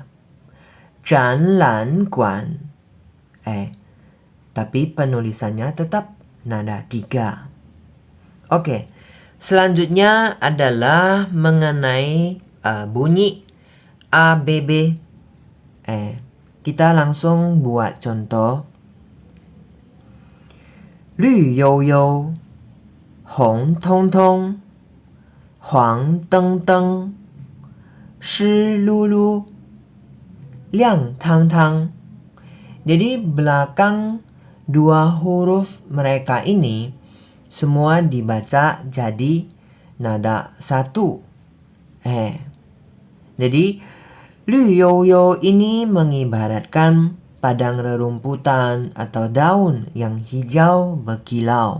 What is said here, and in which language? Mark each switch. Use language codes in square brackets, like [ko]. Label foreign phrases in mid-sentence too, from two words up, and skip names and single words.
[id] 展览馆 tapi penulisannya tetap nada 3. Oke, selanjutnya adalah mengenai bunyi ABB. Kita langsung buat contoh. [zh] 绿油油 红彤彤 黄澄澄 湿漉漉 亮堂堂. [id] Jadi belakang dua huruf mereka ini semua dibaca jadi nada 1. Jadi 绿油油 ini mengibaratkan padang rerumputan atau daun yang hijau berkilau.